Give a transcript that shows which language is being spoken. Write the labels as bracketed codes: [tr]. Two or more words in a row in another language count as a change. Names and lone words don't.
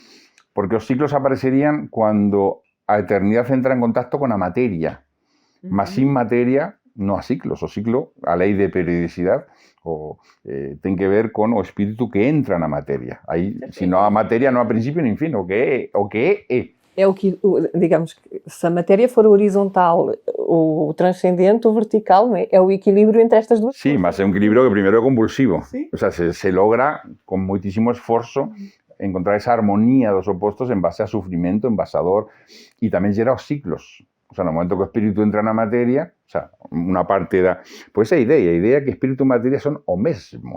[gl] Porque os ciclos aparecerían cuando a eternidad entra en contacto con a materia. Mas sin materia non há ciclos. O ciclo, a lei de periodicidade, ten que ver con o espírito que entra na materia. Aí, se non há materia, non há principio nin fin. O que é. [pt] É o que, digamos, se a matéria for horizontal, o transcendente, o vertical, não é? É o equilíbrio entre estas duas [gl] Sí, [pt] coisas. [gl] mas é un equilibrio que primeiro é convulsivo. Sí. [es] O sea, [gl] se logra con moitísimo esforzo encontrar esa armonía dos opostos en base a sufrimiento, en base a dor, e tamén gera os ciclos. [es] O sea, [gl] no momento que o espírito entra na materia, [es] o sea, [gl] unha parte da... Pois a idea que espírito e materia son o mesmo.